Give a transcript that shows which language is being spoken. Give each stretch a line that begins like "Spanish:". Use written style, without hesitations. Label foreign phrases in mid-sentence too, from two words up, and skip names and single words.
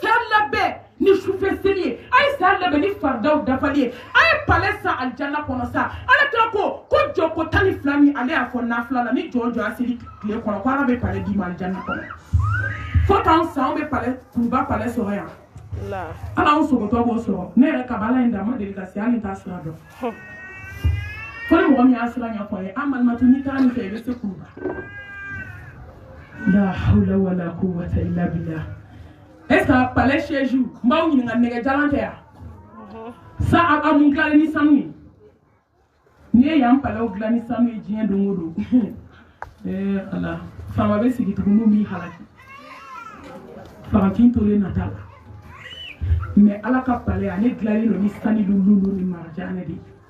Bambara: saya labɛn ni sufɛ seli ye a ye saya labɛn ni faridaw dafali ye a ye palɛ san alijanna kɔnɔ sa ala kira ko jɔko 12 min ale y'a fɔ nafila la ni jɔ a seli tile kɔnɔ ko ala bɛ palɛ d'i ma alijanna kɔnɔ fo k'an san bɛ palɛ kuruba palɛ sɔrɔ yan ala anw sogotɔ b'o sɔrɔ ne yɛrɛ kabala in da ma deli ka se hali t'a sira dɔn fo ni mɔgɔ min y'a sira ɲɛfɔ ye an balimatu n'i taara nin fɛ i bɛ se kuruba
Arabic: لا حول ولا قوة إلا بالله
French: est ce que
Bambara: palɛ siège n b'aw ɲininka nɛgɛjalan tɛ yan sa a mun dilanlen ni sanu ye n'i ye yan palɛw dilan ni sanu ye diɲɛ don o don ala faama bɛ sigi tugun n'u b'i halaki farantin tolen nata la mais ala ka palɛ ale dilanlen don ni sanu lulu ni marjanɛ de